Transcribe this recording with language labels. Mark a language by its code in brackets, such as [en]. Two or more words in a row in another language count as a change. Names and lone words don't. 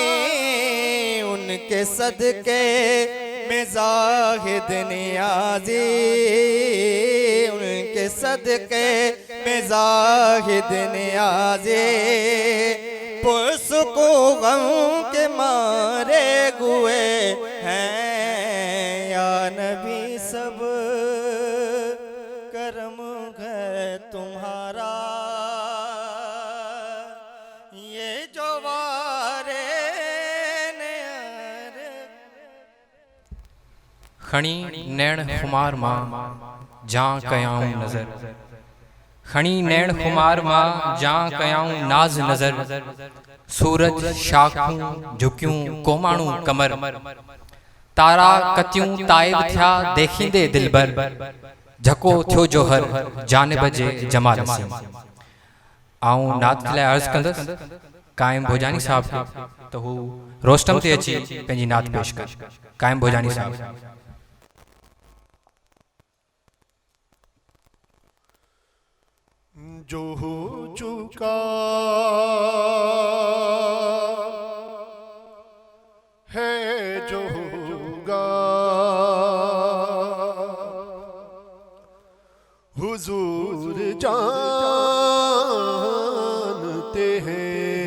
[ur] ان کے صدقے میں زاہد نیازی، ان کے صدقے میں زاہد نیازی پرسکو غم کے مارے ہوئے ہیں. یا نبی سب کرم ہے تمہارا، یہ جو وارے [sd] खणी नैण खुमार माँ जां कयाऊं नजर, खणी नैण खुमार माँ जां कयाऊं नाज नजर। सूरज शाखूं झुकियूं कोमाणू कमर, तारा कतियूं ताइब थिया देखींदे दिलबर। झको थियो जोहर जानिब जे जमाल से। आऊं नात लाइ अर्ज़ कंदसि कायम भोजानी साहब खे त हू रोस्टम ते अची पंहिंजी नात पेश कर। कायम भोजानी साहब। [ur] جو ہو چکا ہے جو ہوگا، حضور جانتے ہیں.